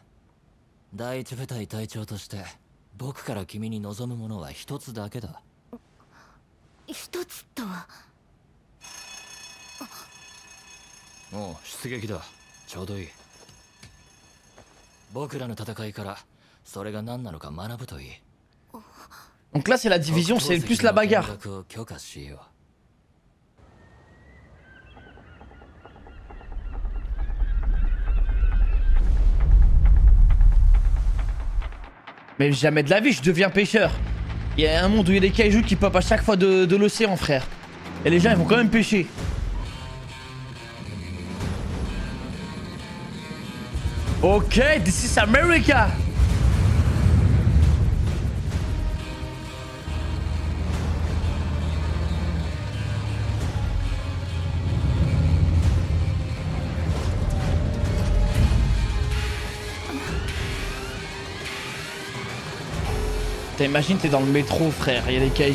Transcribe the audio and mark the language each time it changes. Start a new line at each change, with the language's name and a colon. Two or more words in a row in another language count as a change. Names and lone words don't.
Japanese: 第一部隊隊長として僕から君に望むものは一つだけだ。一つとは。もう出撃だ。ちょうどいい。僕らの戦いからそれが何なのか学ぶといい。
French: Donc là, c'est la division, c'est plus la bagarre.
Japanese: を許可しよう。
French: Mais jamais de la vie, je deviens pêcheur. Il y a un monde où il y a des kaijus qui pop à chaque fois de l'océan, frère. Et les gens, ils vont quand même pêcher.
English: Ok, this is America.
French: T'imagines, t'es dans le métro, frère, il y a des kaijus.